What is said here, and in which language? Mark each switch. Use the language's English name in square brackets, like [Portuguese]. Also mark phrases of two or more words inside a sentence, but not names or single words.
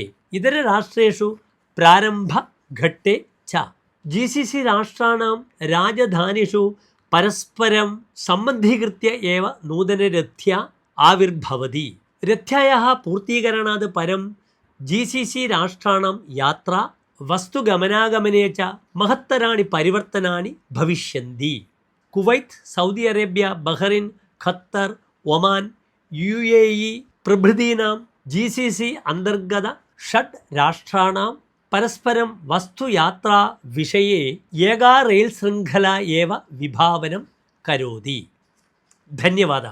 [Sanskrit] इतरराष्ट्रेषु प्रारम्भघट्टे च GCC राष्ट्राणां राजधानीषु परस्परं सम्बन्धीकृत्य एव नूतनरथ्या आविर्भवति। रथ्यायाः पूर्तीकरणात् परं GCC राष्ट्राणां यात्रा वस्तुगमनागमने च महत्तराणि परिवर्तनानि भविष्यन्ति। कुवैत्, सौदी अरेबिया, बहरीन्, ഖത്തർ, ഒമാൻ, UAE പ്രഭൃതീനാം GCC അന്തർഗത षट् രാഷ്ട്രാणाം പരസ്പരം വസ്തുയാത്രാ വിഷയെ ഏകാ റെയിൽ ശൃംഖല ഏവ വിഭാവനം കരോതി। ധന്യവാദः।